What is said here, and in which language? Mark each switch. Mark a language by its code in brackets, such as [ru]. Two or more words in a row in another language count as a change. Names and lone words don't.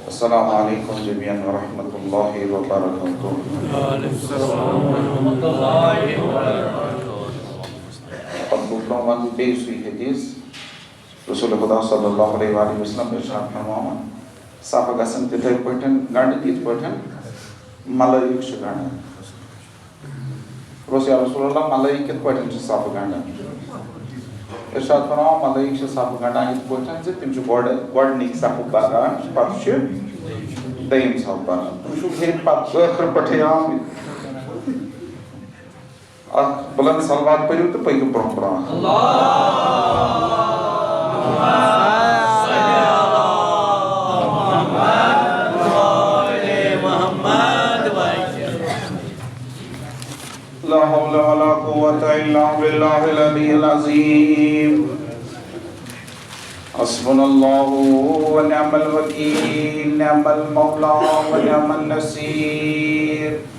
[ar] السلام علیکم جميعا ورحمۃ اللہ وبرکاتہ. [ks] پتہ بیٚیہِ سُے حدیث رسول خدا [ar] صلی اللہ علیہ وآلہ وسلم [ks] ارشاد فرماوان صفہٕ گژھن تِتھے پٲٹھۍ گنڈٕنۍ یِتھ پٲٹھۍ ملٲیِک چھِ گنڈان. [ar] یا رسول اللہ [ks] ملٲیِک کِتھ پٲٹھۍ چھِ صفہٕ گنڈان؟ ارشاد فرماوان ملٲیِک چھِ صفہٕ گنڈان یِتھ پٲٹھۍ زِ تِم چھِ گۄڈٕنِکۍ صفہٕ پران پتہٕ چھِ دوٚیِم صفہٕ پران. تُہۍ چھِو ہیٚرِ پتہٕ ٲخرٕ پٮ۪ٹھٕے آمٕتۍ. اکھ بلند صلوات پٔرِو تہٕ پٔکِو برٛونٛہہ برٛونٛہہ. [ar] لا حول ولا قوة إلا بالله العلي العظيم. حسبنا الله ونعم الوكيل نعم المولى ونعم النصير.